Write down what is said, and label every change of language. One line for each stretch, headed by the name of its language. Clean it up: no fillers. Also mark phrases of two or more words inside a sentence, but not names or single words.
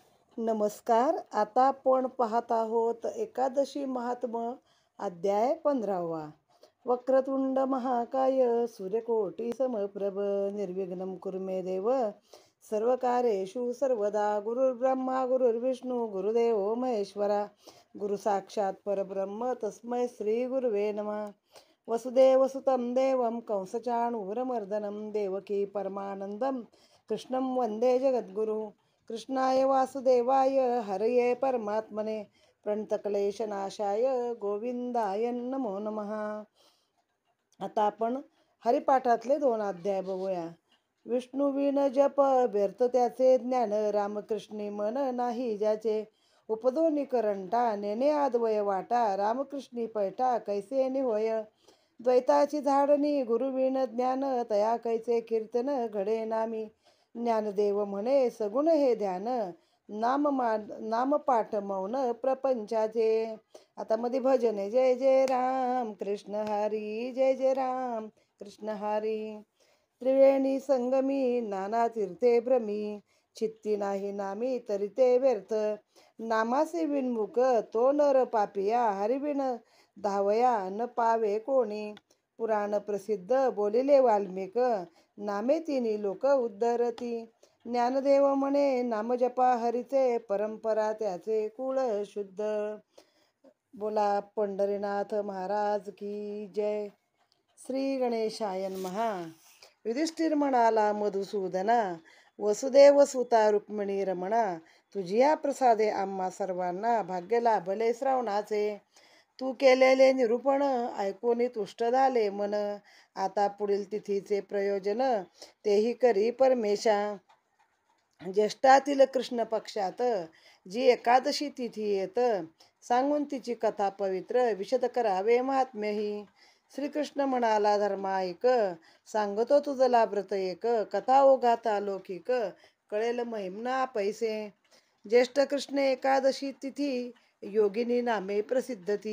Marathi: नमस्कार. आता आपण पाहत आहोत एकादशी महात्म्य अध्याय 15वा.
Sanskrit: वक्रतुंड महाकाय सूर्यकोटी समप्रभ निर्विघ्नं कुरु मे देव सर्वकार्येषु सर्वदा. गुरुर्ब्रह्मा गुरुर्विष्णू गुरुदेवो महेश्वरा. गुरु साक्षात परब्रह्म तस्मै श्री गुरुवे नमः. वसुदेवसुतं देवं कंसचाणूरमर्दनं देवकी परमानन्दं कृष्णं वन्दे जगद्गुरु. कृष्णाय वासुदेवाय हरये परमात्मने प्रणतक्लेशनाशाय गोविंदाय नमो नमः.
Marathi: आता आपण हरिपाठातले 2 अध्याय बघूया. विष्णुविन जप व्यर्थ त्याचे ज्ञान, रामकृष्णी मन नाही ज्याचे. उपदोनी करंटा नेने आदवय वाटा, रामकृष्णी पैठा कैसे निहोय. द्वैताची झाडणी गुरुविन ज्ञान, तया कैसे कीर्तन घडे नामी. ज्ञानदेव म्हणे सगुण हे ध्यान, नाम पाठ मौन प्रपंचाचे. आता मध्ये भजन आहे. जय जय राम कृष्ण हरी, जय जय राम कृष्ण हरी. त्रिवेणी संगमी नाना तीर्थे भ्रमी, चित्ती नाही नामी तरी ते व्यर्थ. नामासे विनमुख तो नर पापिया, हरिविन धावया न पावे कोणी. पुराण प्रसिद्ध बोलिले वाल्मिक, नामे तिन्ही लोक उद्धरती. ज्ञानदेव म्हणे नामजपा हरीचे, परंपरा त्याचे कुळ शुद्ध. बोला पंढरीनाथ महाराज की जय.
Sanskrit: श्री गणेशाय नमः.
Marathi: युधिष्ठिर म्हणाला मधुसूदना, वसुदेव सुता रुक्मिणी रमणा, तुझिया प्रसादे आम्हा सर्वांना भाग्य लाभले श्रावणाचे. तू केलेले निरूपण ऐकून तुष्ट झाले मन. आता पुढील तिथीचे प्रयोजन तेही करी परमेशा. ज्येष्ठातील कृष्ण पक्षात जी एकादशी तिथी येत, सांगून तिची कथा पवित्र विशद करावे महात्म्यही. श्रीकृष्ण म्हणाला धर्मा ऐक, सांगतो तुझला व्रत एक. कथा ओघात अलौकिक, कळेल महिमना पैसे. ज्येष्ठ कृष्ण एकादशी तिथी, योगिनी नामे प्रसिद्ध ती.